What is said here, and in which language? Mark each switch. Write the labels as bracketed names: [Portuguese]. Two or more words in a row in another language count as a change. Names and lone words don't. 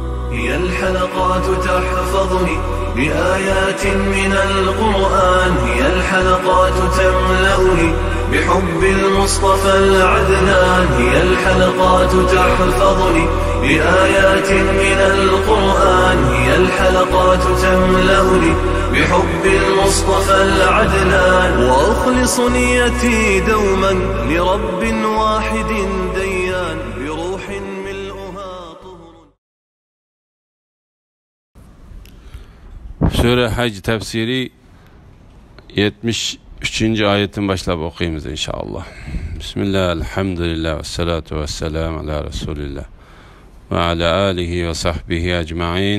[Arabic] هي الحلقات تحفظني بآيات من القرآن، هي الحلقات تملأني بحب المصطفى العدنان، هي الحلقات تحفظني بآيات من القرآن، هي الحلقات تملأني بحب المصطفى العدنان، وأخلص نيتي دوما لرب واحد ديان بروح ملؤها طهر. [Crimean Tatar] Sure Hac tefsiri 73. ayetin başlap okuyayımız [Arabic] إن شاء الله بسم الله الحمد لله والصلاة والسلام على رسول الله وعلى آله وصحبه أجمعين.